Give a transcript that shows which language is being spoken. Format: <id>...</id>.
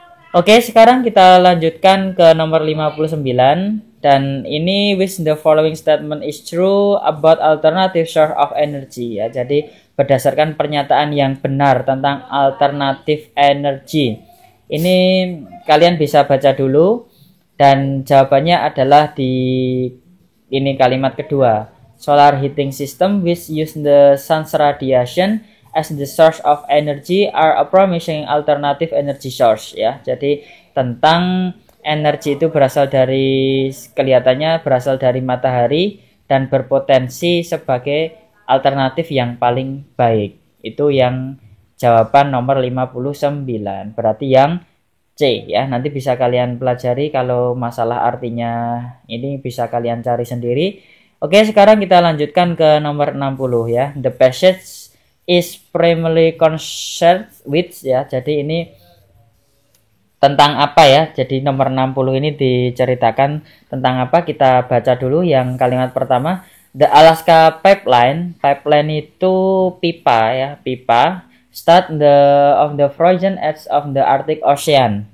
<id>Oke, sekarang kita lanjutkan ke nomor 59 dan ini</id> <en>which the following statement is true about alternative source of energy ya.</en> <id>Jadi berdasarkan pernyataan yang benar tentang alternative energy. Ini kalian bisa baca dulu dan jawabannya adalah di ini kalimat kedua.</id> <en>Solar heating system which use the sun's radiation as the source of energy are a promising alternative energy source ya.</en> <id>Jadi tentang energi itu kelihatannya berasal dari matahari dan berpotensi sebagai alternatif yang paling baik. Itu yang jawaban nomor 59. Berarti yang C ya. Nanti bisa kalian pelajari, kalau masalah artinya ini bisa kalian cari sendiri. Oke, sekarang kita lanjutkan ke nomor 60 ya.</id> <en>The passage is primarily concerned with ya.</en> <id>Jadi ini tentang apa ya? Jadi nomor 60 ini diceritakan tentang apa? Kita baca dulu yang kalimat pertama. The Alaska Pipeline. Pipeline itu pipa ya, pipa.</id> <en>Start of the frozen edge of the Arctic Ocean.</en>